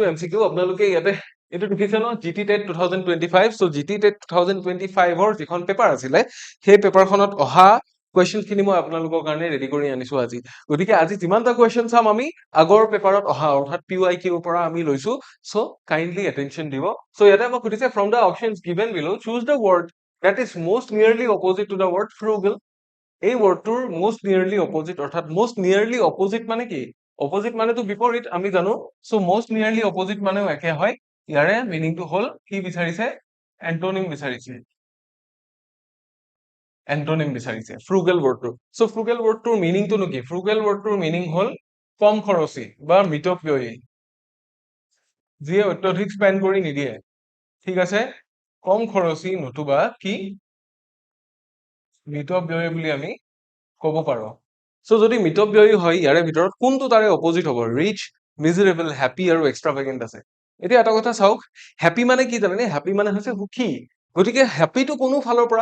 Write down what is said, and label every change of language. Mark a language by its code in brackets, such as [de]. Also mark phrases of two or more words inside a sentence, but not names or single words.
[as] এমচিকিউ আপোনালোকে ইয়াতে এইটো দেখিছে ন জিটি টেট 2025 চ' জিটি টেট 2025ৰ যিখন পেপাৰ আছিলে সেই পেপাৰখনত অহা কুৱেশ্যন খিনি মই আপোনালোকৰ কাৰণে ৰেডি কৰি আনিছো আজি গতিকে আজি যিমানটা কুৱেশ্যন চাম আমি আগৰ পেপাৰত অহা অৰ্থাৎ PYQৰ পৰা আমি লৈছো চ' [en] kindly attention [as] দিব চ' ইয়াতে আমাক সুধিছে [en] from the options given below choose the word that is most nearly opposite to the word frugal [as] এই ৱৰ্ডটোৰ [en] most nearly opposite [as] অৰ্থাৎ [en] most nearly opposite [as] মানে কি opposite মানেতো বিপৰীত আমি জানো [en] so most nearly opposite [as] মানেও একে হয় ইয়াৰে মিনিংটো হ'ল কি বিচাৰিছে এন্টোনিম বিচাৰিছে frugal ৱৰ্ডটো so frugal ৱৰ্ডটোৰ মিনিংটো কি frugal ৱৰ্ডটোৰ মিনিং হ'ল কম খৰচী বা মিতব্যয়ী যিয়ে অত্যধিক স্পেণ্ড কৰি নিদিয়ে ঠিক আছে কম খৰচী নতুবা কি মিতব্যয়ী বুলি আমি ক'ব পাৰো সো যদি মিতব্যয়ী হয় ইয়াৰে ভিতৰত কোনটো তাৰে অপোজিট হ'ব [en] rich miserable happy [as] আৰু এক্সট্ৰাভেগেন্ট আছে এতিয়া এটা কথা চাওক হ্যাপি মানে কি জানেনে হ্যাপি মানে হৈছে সুখী গতিকে হ্যাপিটো কোনো ফালৰ পৰা